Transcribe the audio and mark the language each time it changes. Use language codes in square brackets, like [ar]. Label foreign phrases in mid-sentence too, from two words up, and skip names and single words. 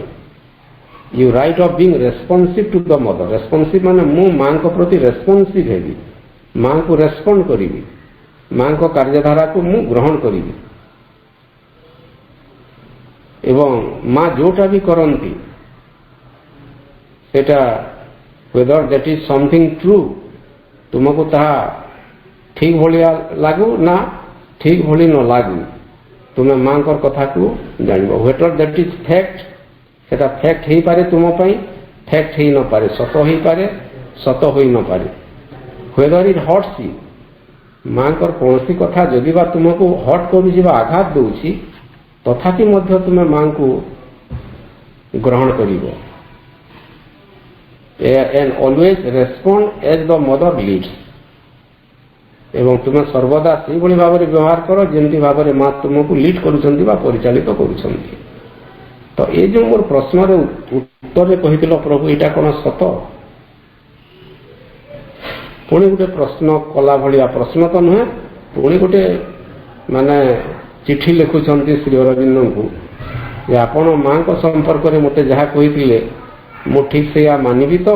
[en] You write of being responsive to the Mother, [or] ରେସ୍ପନ୍ସିଭ୍ ମାନେ ମୁଁ ମାଙ୍କ ପ୍ରତି ରେସ୍ପନ୍ସିଭ୍ ହେବି, ମାଙ୍କୁ ରେସ୍ପଣ୍ଡ କରିବି, ମାଙ୍କ କାର୍ଯ୍ୟଧାରାକୁ ମୁଁ ଗ୍ରହଣ କରିବି ଏବଂ ମା ଯୋଉଟା ବି କରନ୍ତି ସେଟା [en] whether that is something true, [or] ତୁମକୁ ତାହା ଠିକ୍ ଭଳିଆ ଲାଗୁ ନା ଠିକ୍ ଭଳି ନ ଲାଗୁ, ତୁମେ ମାଙ୍କର କଥାକୁ ଜାଣିବ। [en] whether that is fact, [or] ସେଟା ଫ୍ୟାକ୍ଟ ହେଇପାରେ ତୁମ ପାଇଁ, ଫ୍ୟାକ୍ଟ ହେଇ ନପାରେ, ସତ ହେଇପାରେ, ସତ ହୋଇ ନପାରେ। [en] whether it hurts you, [or] ମାଙ୍କର କୌଣସି କଥା ଯଦି ବା ତୁମକୁ ହଟ୍ କରୁଛି ବା ଆଘାତ ଦେଉଛି ତଥାପି ମଧ୍ୟ ତୁମେ ମାଙ୍କୁ ଗ୍ରହଣ କରିବ। [en] and always respond as the mother leads, [or] ଏବଂ ତୁମେ ସର୍ବଦା ସେଇଭଳି ଭାବରେ ବ୍ୟବହାର କର ଯେମିତି ଭାବରେ ମା ତୁମକୁ ଲିଡ୍ କରୁଛନ୍ତି ବା ପରିଚାଳିତ କରୁଛନ୍ତି। ତ ଏ ଯେଉଁ ମୋର ପ୍ରଶ୍ନର ଉତ୍ତରରେ କହିଥିଲ ପ୍ରଭୁ ଏଇଟା କ'ଣ ସତ? ପୁଣି ଗୋଟେ ପ୍ରଶ୍ନ କଲା ଭଳିଆ, ପ୍ରଶ୍ନ ତ ନୁହେଁ, ପୁଣି ଗୋଟେ ଚିଠି ଲେଖୁଛନ୍ତି ଶ୍ରୀ ଅରବିନ୍ଦଙ୍କୁ ଯେ ଆପଣ ମାଙ୍କ ସମ୍ପର୍କରେ ମୋତେ ଯାହା କହିଥିଲେ ମୁଁ ଠିକ୍ ସେଇଆ ମାନିବି ତ?